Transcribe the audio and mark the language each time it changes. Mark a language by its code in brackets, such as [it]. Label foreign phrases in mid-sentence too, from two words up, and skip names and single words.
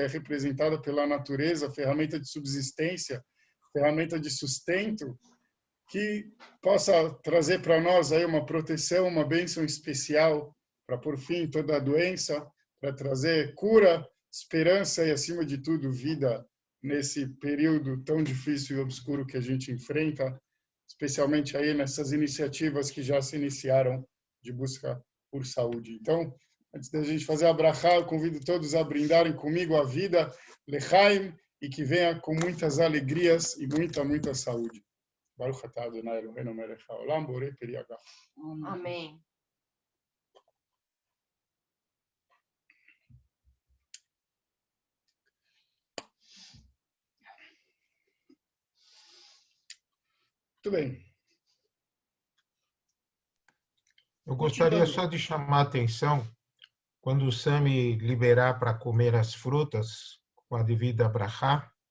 [pt] é representada pela natureza, a ferramenta de subsistência, ferramenta de sustento, que possa trazer para nós aí uma proteção, uma bênção especial para pôr fim em toda a doença, para trazer cura, esperança e, acima de tudo, vida nesse período tão difícil e obscuro que a gente enfrenta, especialmente aí nessas iniciativas que já se iniciaram de busca por saúde. Então, antes da gente fazer a brachá, eu convido todos a brindarem comigo a vida, Lechaim, e que venha com muitas alegrias e muita saúde. [he] ברוך אתה אדני אלהינו מלך העולם, בורא פרי הגפן. [pt] Amém. Muito bem. Eu gostaria só de chamar a atenção, quando o Sami liberar para comer as frutas, com a devida brachá,